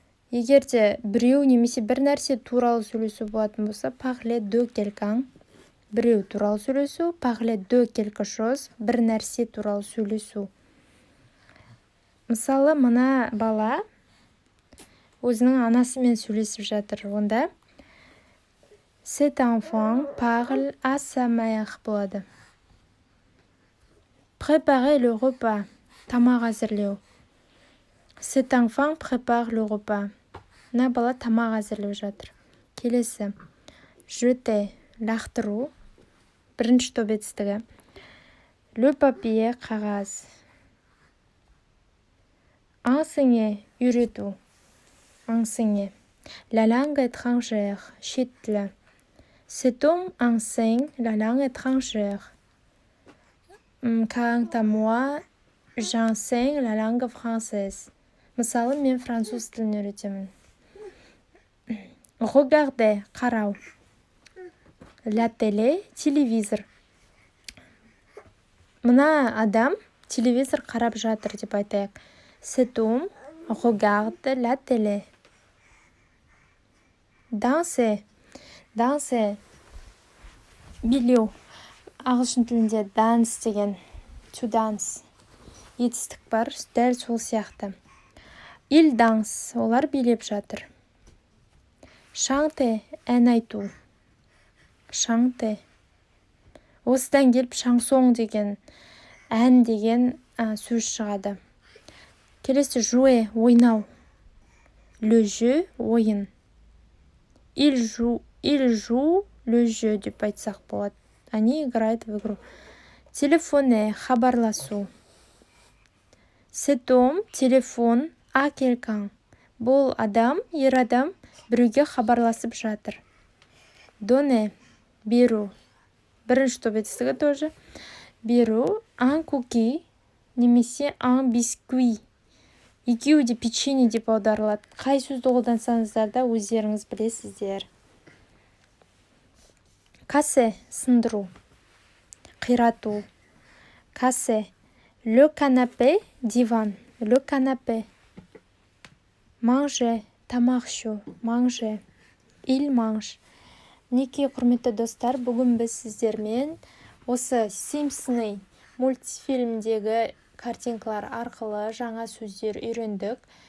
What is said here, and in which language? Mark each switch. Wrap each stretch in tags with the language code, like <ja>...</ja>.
<kk>Егерде біреу немесе бір нәрсе туралы сөйлесу болатын болса,</kk> <fr>parler de quelqu'un.</fr> <kk>Біреу туралы сөйлесу,</kk> <fr>parler de quelque chose,</fr> <kk>бір нәрсе туралы сөйлесу. Мысалы, мына бала өзінің анасымен сөйлесіп жатыр. Онда</kk> <fr>cet enfant parle à sa mère</fr> <kk>болады.</kk> <fr>Préparer le repas.</fr> <kk>Тамақ әзірлеу.</kk> <fr>Cet enfant prépare le repas.</fr> <kk>Мына бала тамақ әзірлеп жатыр. Келесі. Jeter. Лақтыру. Бірінші топ етістігі.</kk> <fr>Le papier,</fr> <kk>қағаз.</kk> <fr>Enseigner,</fr> <kk>үйрету.</kk> <fr>Enseigner. La langue étrangère,</fr> <kk>шет тілі.</kk> <fr>Cet homme enseigne la langue étrangère. Quant à moi, j'enseigne la langue française.</fr> <kk>Мысалы, мен француз тілін үйретемін.</kk> <fr>Regarder,</fr> <kk>қарау.</kk> <fr>La télé,</fr> <kk>телевизор. Мына адам телевизор қарап жатыр деп айтайық.</kk> <fr>Cet homme regarde la télé. Danser. Danser.</fr> <kk>Билеу. Ағылшын тілінде dance деген.</kk> <en>To dance.</en> <kk>Етістік бар, дәл сол сияқты.</kk> <fr>Il danse.</fr> <kk>Олар билеп жатыр. Chanter. Ән айту. Chanter. Осыдан келіп шансон деген, ән деген сөз шығады. Келесі jouer, ойнау.</kk> <fr>Le jeu,</fr> <kk>ойын.</kk> <fr>Il joue le jeu</fr> <kk>деп айтсақ болады.</kk> <ru>Они играют в игру.</ru> <fr>Téléphoner,</fr> <kk>хабарласу.</kk> <fr>Cet homme téléphone à quelqu'un.</fr> <kk>Бұл адам, ер адам, біреуге хабарласып жатыр. Donner, беру. Бірінші топ етістігі тоже. Беру,</kk> <fr>un cookie,</fr> <kk>немесе</kk> <fr>un biscuit.</fr> <kk>Екеуі де печенье деп аударылады. Қай сөзді қолдансаңыздар да өздеріңіз білесіздер.</kk> <fr>Casser,</fr> <kk>сындыру. Қирату. Casser.</kk> <fr>Le canapé,</fr> <kk>диван.</kk> <fr>Le canapé. Manger,</fr> <kk>тамақ ішу.</kk> <fr>Manger. Il mange.</fr> <kk>Неке құрметті достар, бүгін біз сіздермен осы Симпсоны мультфильмдегі картинкалар арқылы жаңа сөздер үйрендік.</kk>